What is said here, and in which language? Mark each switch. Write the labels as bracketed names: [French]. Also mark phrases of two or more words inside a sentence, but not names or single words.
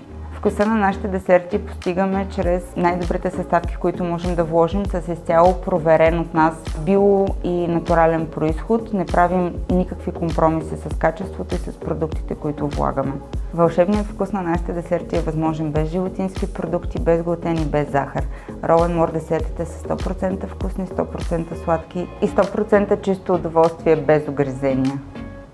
[Bulgarian] Вкуса на нашите десерти постигаме чрез най-добрите съставки, които можем да вложим с изцяло проверен от нас био и натурален произход. Не правим никакви компромиси с качеството и с продуктите, които влагаме. Вълшебният вкус на нашите десерти е възможен без животински продукти, без глутен и без захар. Roll and More десертите са 100% вкусни, 100% сладки и 100% чисто удоволствие без огризения.